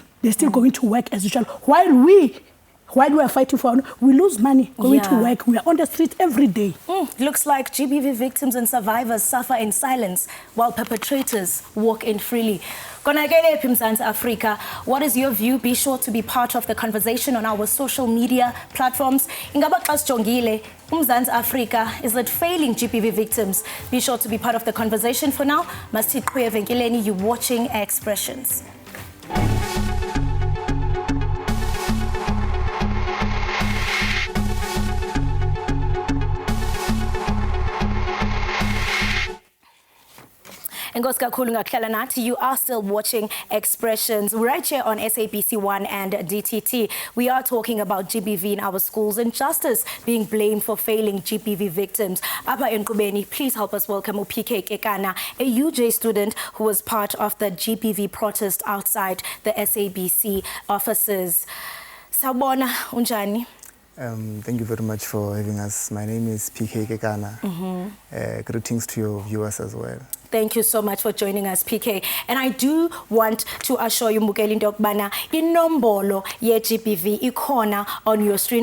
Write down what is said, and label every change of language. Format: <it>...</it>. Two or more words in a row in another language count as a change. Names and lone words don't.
<en>They're still going to work as usual. While we are fighting for, we lose money going to work. We are on the street every day. Looks like GBV victims and survivors suffer in silence while perpetrators walk in freely.</en> <xh>Konakele Mzansi Africa,</xh> <en>what is your view? Be sure to be part of the conversation on our social media platforms.</en> <xh>Ingaba xa sijongile Mzansi Africa,</xh> <en>is it failing GBV victims? Be sure to be part of the conversation. For now, Masithi Qhuye Venkileni, you're watching Expressions. You are still watching Expressions right here on SABC 1 and DTT. We are talking about GBV in our schools and justice being blamed for failing GBV victims. Apa Nkubeni, please help us welcome PK Kekana, a UJ student who was part of the GBV protest outside the SABC offices.</en> <zu>Sawubona, unjani?</zu> <en>Thank you very much for having us. My name is PK Kekana. Greetings to your viewers as well. Thank you so much for joining us, PK. And I do want to assure you,</en> <xh>Mukeli Ndokbana, inombolo ye GBV ikona</xh> <en>on your screen.</en>